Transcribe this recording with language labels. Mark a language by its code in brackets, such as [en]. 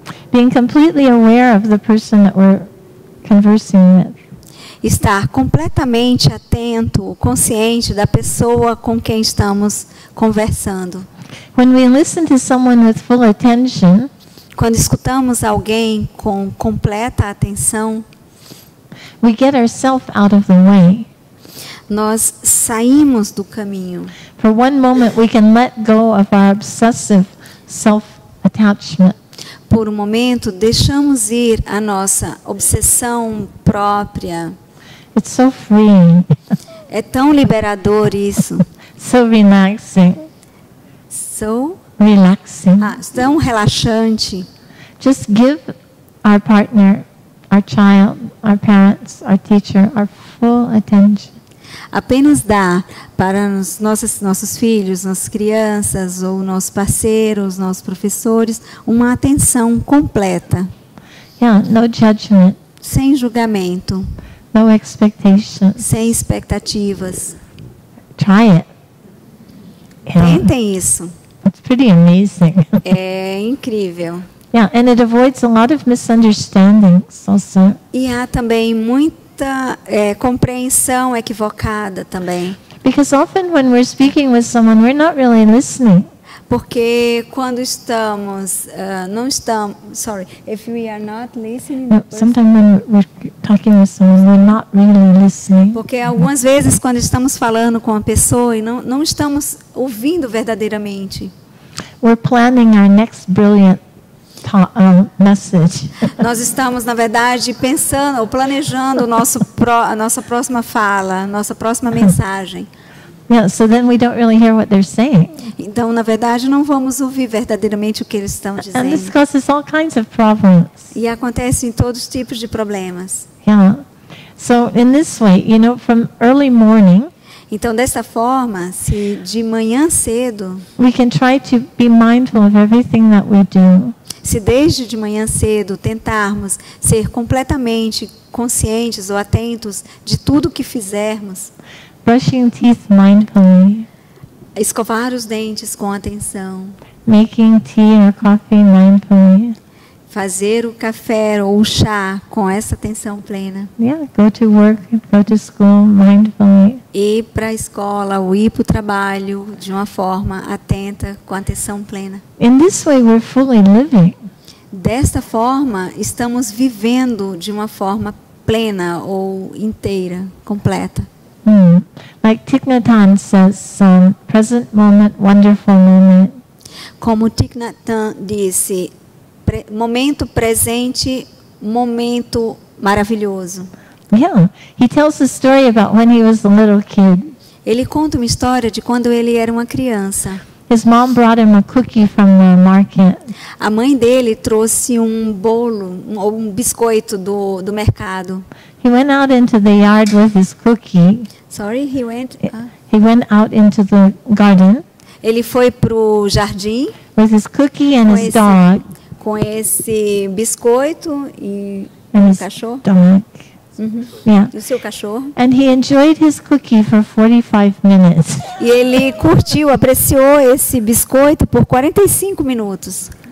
[en] Being completely aware of the person that we're conversing with. [pt] Estar completamente atento, consciente da pessoa com quem estamos conversando. [en] When we listen to someone with full attention, [pt] quando escutamos alguém com completa atenção, [en] we get ourselves out of the way. [pt] Nós saímos do caminho. [en] For one moment we can let go of our obsessive self-attachment. [pt] Por um momento deixamos ir a nossa obsessão própria. [en] It's so freeing. [pt] É tão liberador isso. [en] So relaxing. So relaxing. [pt] Tão relaxante. [en] Just give our partner, our child, our parents, our teacher, our full attention. [pt] Apenas dar para os nossos filhos, nossas crianças, ou nossos parceiros, nossos professores, uma atenção completa. [en] Yeah, no judgment. [pt] Sem julgamento. [en] No expectations. [pt] Sem expectativas. [en] Try it. [pt] Yeah. Tentem isso. [en] It's pretty amazing. [pt] É incrível. [en] Yeah, and it avoids a lot of misunderstandings also. [pt] E há também muita compreensão equivocada também. [en] Because often when we're speaking with someone, we're not really listening. [pt] Porque quando estamos, não estamos, [en] if we are not listening. Sometimes when we're talking with someone, we're not really listening. [pt] Porque algumas vezes quando estamos falando com uma pessoa e não estamos ouvindo verdadeiramente. [en] We're planning our next brilliant message. [pt] Nós estamos, na verdade, pensando ou planejando a nossa próxima fala, nossa próxima mensagem. [en] Yeah, so then we don't really hear what they're saying. [pt] Então, na verdade, não vamos ouvir verdadeiramente o que eles estão [en] And this [pt] dizendo. [en] causes all kinds of problems. [pt] E acontece em todos os tipos de problemas. [en] Yeah. So in this way, from early morning, [pt] Então, dessa forma, se de manhã cedo, [en] we can try to be mindful of everything that we do. [pt] se desde de manhã cedo tentarmos ser completamente conscientes ou atentos de tudo que fizermos, [en] Brushing teeth mindfully, [pt] escovar os dentes com atenção, [en] making tea or coffee mindfully. [pt] fazer o café ou o chá com essa atenção plena, [en] Yeah, go to work, go to school mindfully. [pt] ir para a escola ou ir para o trabalho de uma forma atenta, com atenção plena. [en] In this way, we're fully living. [pt] Desta forma, estamos vivendo de uma forma plena ou inteira, completa. [en] Like Thich Nhat Hanh says, present moment, wonderful moment. [pt] Como Thich Nhat Hanh disse, momento presente, momento maravilhoso. [en] Yeah, he tells a story about when he was a little kid. [pt] Ele conta uma história de quando ele era uma criança. [en] His mom brought him a cookie from the market. [pt] A mãe dele trouxe um bolo, um biscoito do mercado. [en] He went out into the yard with his cookie. Sorry, he went. He went out into the garden [pt] Ele foi pro jardim [en] with his cookie and [pt] com [en] his [pt] esse, [en] dog. [pt] com esse biscoito e [en] And [pt] o [en] his [pt] cachorro. [en] dog. Yeah. [pt] E o seu cachorro. [en] And he enjoyed his cookie for 45 minutes. [pt] E ele curtiu, apreciou esse biscoito por 45 minutos.